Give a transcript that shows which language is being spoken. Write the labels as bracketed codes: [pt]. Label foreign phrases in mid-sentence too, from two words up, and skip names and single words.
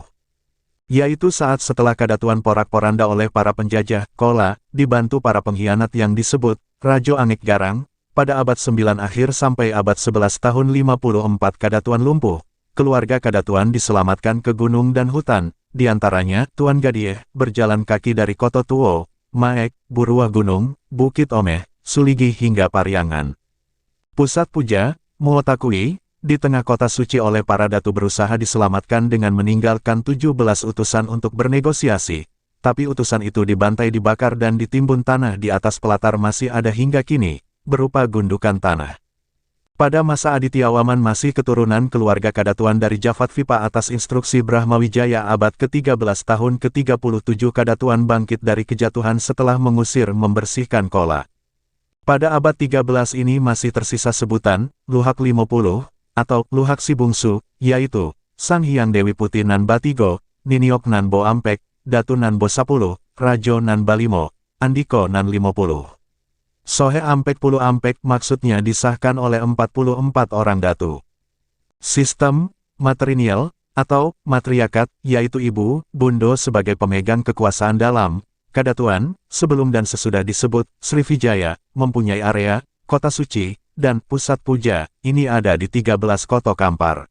[id] Yaitu saat setelah Kadatuan porak-poranda oleh para penjajah, Kola, dibantu para pengkhianat yang disebut, Rajo Angik Garang, pada abad 9 akhir sampai abad 11 tahun 54 Kadatuan lumpuh, keluarga Kadatuan diselamatkan ke gunung dan hutan, diantaranya, Tuan Gadieh, berjalan kaki dari Koto Tuo, Maek, Buruah Gunung, Bukit Omeh, Suligi hingga Pariangan. Pusat puja, Muotakui, di tengah kota suci oleh para datu berusaha diselamatkan dengan meninggalkan 17 utusan untuk bernegosiasi, tapi utusan itu dibantai dibakar dan ditimbun tanah di atas pelatar masih ada hingga kini, berupa gundukan tanah. Pada masa Adityawaman masih keturunan keluarga Kadatuan dari Jafat Vipa atas instruksi Brahmawijaya abad ke-13 tahun ke-37 Kadatuan bangkit dari kejatuhan setelah mengusir membersihkan Kola. Pada abad 13 ini masih tersisa sebutan, Luhak 50, atau Luhak Si Bungsu, yaitu, Sang Hyang Dewi Putih Nan Batigo, Niniok Nan Bo Ampek, Datu Nan Bo 10, Rajo Nan Balimo, Andiko Nan 50. [min] Sohe Ampek Pulu Ampek [id] maksudnya disahkan oleh 44 orang datu. Sistem, matrinial, atau matriarkat, yaitu ibu, bundo sebagai pemegang kekuasaan dalam, Kadatuan, sebelum dan sesudah disebut, Srivijaya, mempunyai area, kota suci, dan pusat puja, ini ada di 13 Koto Kampar.